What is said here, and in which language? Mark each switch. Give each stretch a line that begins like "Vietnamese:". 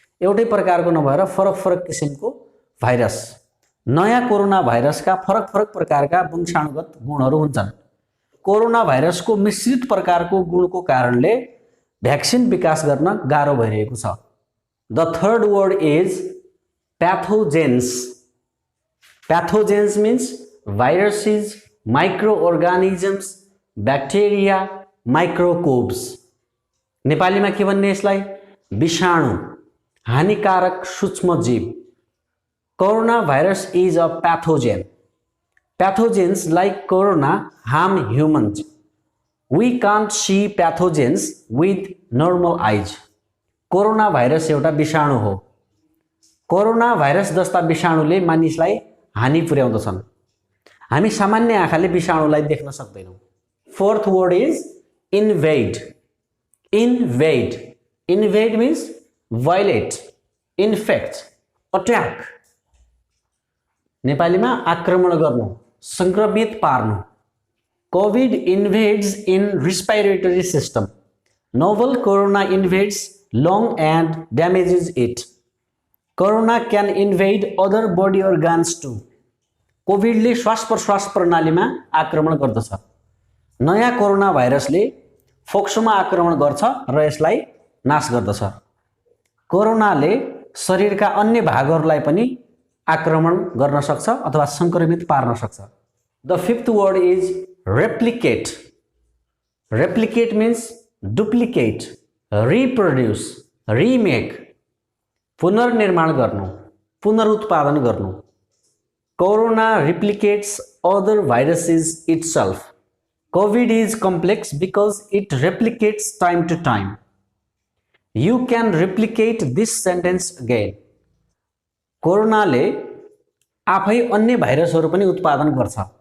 Nepali: एउटै प्रकारको नभएर फरक फरक किसिमको भाइरस. नयाँ कोरोना भाइरसका फरक फरक प्रकारका वंशाणुगत गुणहरू हुन्छन्. कोरोना भाइरसको मिश्रित प्रकारको गुणको कारणले भ्याक्सिन विकास गर्न गाह्रो भइरहेको छ.
English: The third word is pathogens. Pathogens means viruses, microorganisms, bacteria, microbes.
Nepali: नेपालीमा के भन्ने यसलाई? विषाणु, हानिकारक सूक्ष्म जीव.
English: Coronavirus is a pathogen. Pathogens like corona harm humans. We can't see pathogens with normal eyes.
Nepali: Corona virus एउटा विषाणु हो. कोरोना भाइरस जस्ता विषाणुले मानिसलाई हानि पुर्याउँदछन्. हामी सामान्य आँखाले विषाणुलाई देख्न सक्दैनौँ.
English: Fourth word is invade. Invade. Invade means violate, infect, attack.
Nepali: नेपालीमा आक्रमण गर्नु, संक्रमित पार्नु.
English: COVID invades in respiratory system. Novel corona invades lung and damages it. Corona can invade other body organs too.
Nepali: COVID ले श्वास प्रश्वास प्रणालीमा आक्रमण गर्दछ. नयाँ कोरोना भाइरसले फोक्सोमा आक्रमण गर्छ र यसलाई नाश गर्दछ. कोरोनाले शरीरका अन्य भागहरूलाई पनि आक्रमण गर्न सक्छ अथवा संक्रमित पार्न सक्छ.
English: The fifth word is replicate. Replicate means duplicate, reproduce, remake.
Nepali: पुनर्निर्माण गर्नु, पुनरुत्पादन गर्नु.
English: Corona replicates other viruses itself. COVID is complex because it replicates time to time. You can replicate this sentence again.
Nepali: कोरोनाले आफै अन्य भाइरसहरू पनि उत्पादन गर्छ.